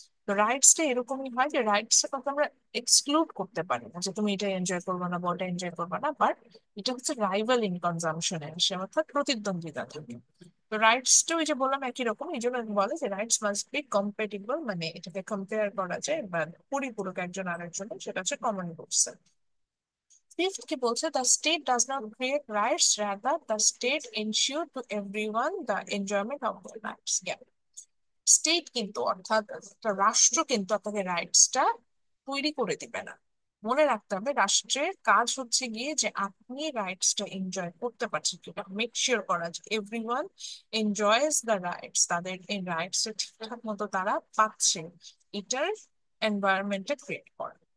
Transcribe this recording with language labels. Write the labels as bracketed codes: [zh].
[bn] তো রাইটসটা এরকমই হয় যে রাইটস এর কথা আমরা এক্সক্লুড করতে পারি না যে তুমি এটা এনজয় করবে না বা ওটা এনজয় করবে না, বাট এটা হচ্ছে রাইভাল ইন কনজাম্পশনে আসে, অর্থাৎ প্রতিদ্বন্দ্বিতা থাকে। তো রাইটসটা ওই যে বললাম একই রকম, এই জন্য বলে যে রাইটস মাস্ট বি কম্পেটিবল, মানে এটাকে কম্পেয়ার করা যায় বা পরিপূরক একজন আরেকজনের, সেটা হচ্ছে কমন গুডস। [en] Fifth কি বলছে, the state does not create rights, rather the state ensure to everyone the enjoyment of their rights. Yeah. [bn] State কিন্তু অর্থাৎ একটা রাষ্ট্র কিন্তু আপনাকে রাইটসটা তৈরি করে দিবে না। মনে রাখতে হবে রাষ্ট্রের কাজ হচ্ছে গিয়ে যে আপনি রাইটসটা এনজয় করতে পারছেন কিনা, মেক শিওর করা যে এভরিওয়ান এনজয়স দ্য রাইটস, তাদের এই রাইটস ঠিকঠাক মতো তারা পাচ্ছে, এটার এনভায়রনমেন্টটা ক্রিয়েট করে।